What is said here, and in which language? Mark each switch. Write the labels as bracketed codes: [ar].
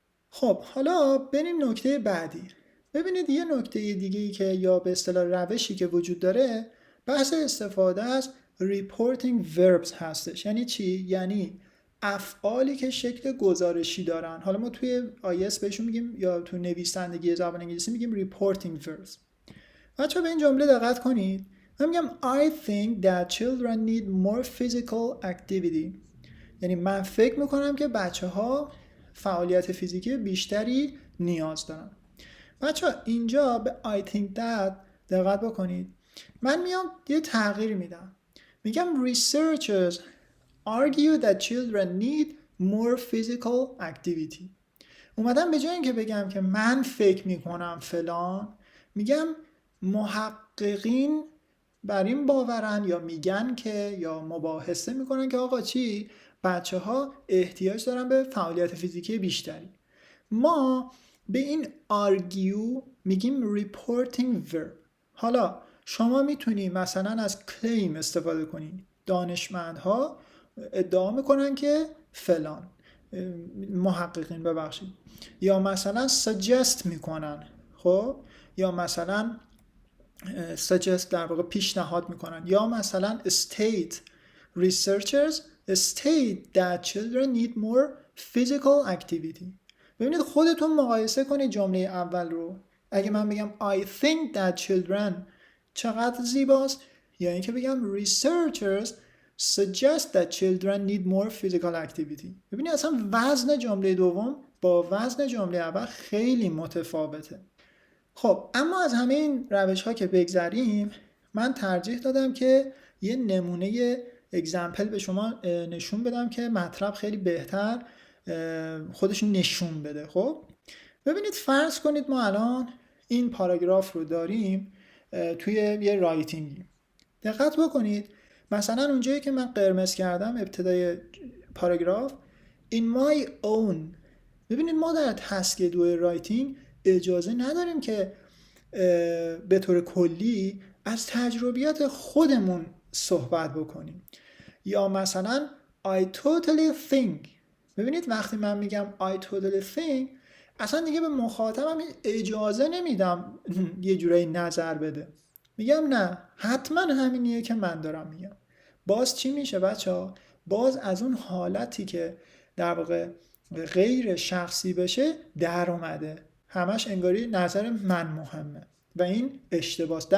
[fa] خب حالا بریم نکته بعدی. ببینید یه نکته دیگه‌ای که یا به اصطلاح روشی که وجود داره بحث استفاده از reporting verbs هستش. یعنی چی؟ یعنی افعالی که شکل گزارشی دارن. حالا ما توی IELTS بهشون میگیم یا تو نویسندگی زبان انگلیسی میگیم reporting verbs. بچه‌ها به این جمله دقت کنید. من میگم [en] I think that children need more physical activity. [fa] یعنی من فکر میکنم که بچه‌ها فعالیت فیزیکی بیشتری نیاز دارن. بچه‌ها اینجا به [en] I think that [fa] دقت بکنید. من میام یه تغییر میدم. میگم [en] researchers argue that children need more physical activity. [fa] اومدم به جای اینکه بگم که من فکر میکنم فلان، میگم محققین بر این باورن یا میگن که یا مباحثه میکنن که آقا چی؟ بچه ها احتیاج دارن به فعالیت فیزیکی بیشتری. ما به این argue میگیم reporting verb. حالا شما میتونی مثلا از claim استفاده کنی. دانشمندها ادعا میکنن که فلان، محققین ببخشید، یا مثلا suggest میکنن. [en] خب یا مثلا suggest [fa] در واقع پیشنهاد میکنن، [en] یا مثلا state researchers state that children need more physical activity. [fa] ببینید خودتون مقایسه کنید جمله اول رو. اگه من بگم [en] I think that children [fa] چقدر زیباست، یا اینکه بگم [en] researchers suggest that children need more physical activity. [fa] ببینید اصلا وزن جمله دوم با وزن جمله اول خیلی متفاوته. خب اما از همه این روش ها که بگذریم، من ترجیح دادم که یه نمونه اگزمپل به شما نشون بدم که مطلب خیلی بهتر خودش نشون بده. خب ببینید فرض کنید ما الان این پاراگراف رو داریم توی یه رایتینگی. دقت بکنید مثلا اونجایی که من قرمز کردم ابتدای پاراگراف [en] in my own، [fa] ببینید ما در تسک 2 رایتینگ اجازه نداریم که به طور کلی از تجربیات خودمون صحبت بکنیم. یا مثلا [en] I totally think. [fa] ببینید وقتی من میگم [en] I totally think [fa] اصلا دیگه به مخاطبم اجازه نمیدم یه جورایی نظر بده. میگم نه حتما همینیه که من دارم میگم. باز چی میشه بچه‌ها؟ باز از اون حالتی که در واقع غیر شخصی بشه در اومده، همش انگاری نظر من مهمه و این اشتباس.